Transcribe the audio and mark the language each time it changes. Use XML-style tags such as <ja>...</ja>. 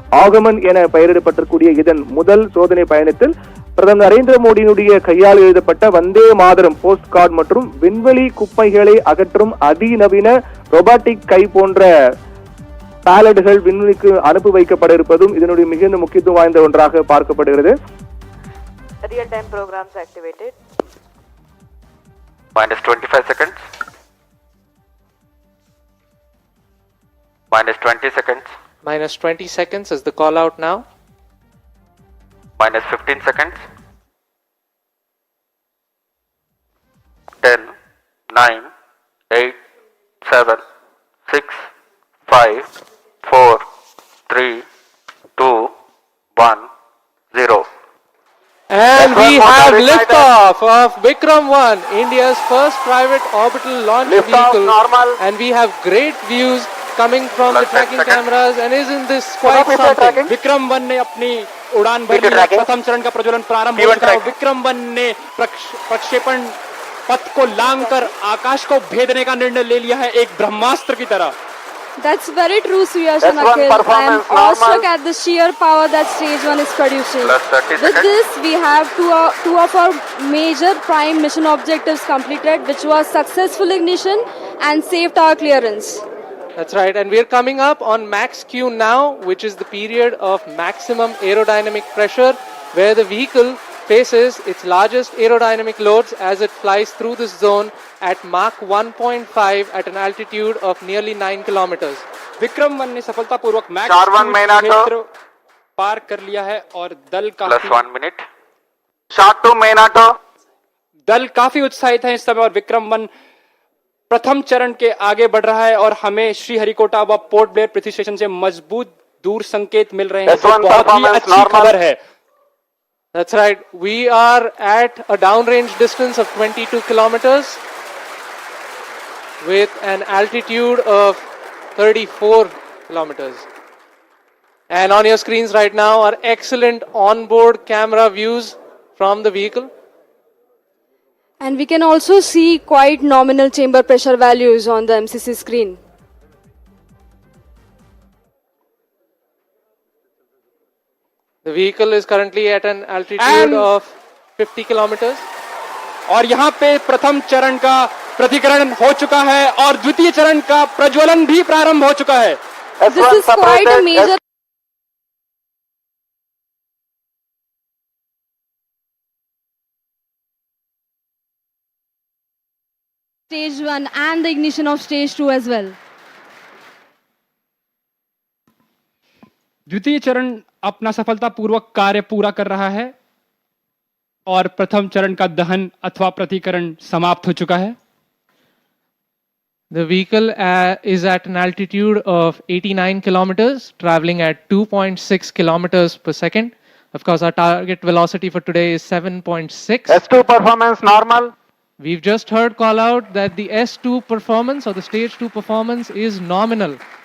<ta>ஆகமன் என பெயரிடப்பட்டிருக்கூடிய இதன் முதல் சோதனை பயணத்தில் பிரதமர் நரேந்திர மோடியினுடைய கையால் எழுதப்பட்ட வந்தே மாதரம் போஸ்ட் கார்டு மற்றும் விண்வெளி குப்பைகளை அகற்றும் அதிநவீன ரொபாட்டிக் கை போன்ற பேலட்கள் விண்வெளிக்கு அனுப்பி வைக்கப்பட இருப்பதும் இதனுடைய மிகுந்த முக்கியத்துவம் வாய்ந்த ஒன்றாக பார்க்கப்படுகிறது.</ta> <en>Real time programs activated. Minus 25 seconds. Minus 20 seconds. Minus 20 seconds is the call out now. Minus 15 seconds. 10, 9, 8, 7, 6, 5, 4, 3, 2, 1, 0. And we have liftoff of Vikram-1, India's first private orbital launch vehicle. And we have great views coming from the tracking cameras. And isn't this quite something?</en> <hi>विक्रम-1 ने अपनी उड़ान भरी है। प्रथम चरण का प्रज्वलन प्रारंभ हो चुका है। विक्रम-1 ने प्रक्षेपण पथ को लांघकर आकाश को भेदने का निर्णय ले लिया है, एक ब्रह्मास्त्र की तरह।</hi> <en>That's very true, Suyash and Akhil. I am awestruck at the sheer power that stage 1 is producing. With this, we have two of our major prime mission objectives completed, which was successful ignition and safe tower clearance. That's right, and we're coming up on max Q now, which is the period of maximum aerodynamic pressure, where the vehicle faces its largest aerodynamic loads as it flies through this zone at Mach 1.5 at an altitude of nearly 9 kilometers.</en> <hi>विक्रम-1 ने सफलतापूर्वक max क्षेत्र पार कर लिया है और दल</hi> <en>Plus 1 minute. Short to main auto.</en> <hi>दल काफी उत्साहित है इस समय और विक्रम-1 प्रथम चरण के आगे बढ़ रहा है और हमें श्रीहरिकोटा व पोर्ट ब्लेयर पृथ्वी स्टेशन से मजबूत दूर संकेत मिल रहे हैं, जो बहुत ही अच्छी खबर है।</hi> <en>That's right. We are at a downrange distance of 22 kilometers with an altitude of 34 kilometers. And on your screens right now are excellent onboard camera views from the vehicle. And we can also see quite nominal chamber pressure values on the MCC screen. The vehicle is currently at an altitude of 50 kilometers.</en> <hi>और यहाँ पे प्रथम चरण का प्रतिकरण हो चुका है और द्वितीय चरण का प्रज्वलन भी प्रारंभ हो चुका है।</hi> <en>This is quite a major stage 1 and the ignition of stage 2 as well.</en> <hi>द्वितीय चरण अपना सफलतापूर्वक कार्य पूरा कर रहा है और प्रथम चरण का दहन अथवा प्रतिकरण समाप्त हो चुका है।</hi> <en>The vehicle is at an altitude of 89 kilometers, traveling at 2.6 kilometers per second. Of course, our target velocity for today is 7.6. S2 performance normal. We've just heard call out that the S2 performance or the stage 2 performance is nominal.</en>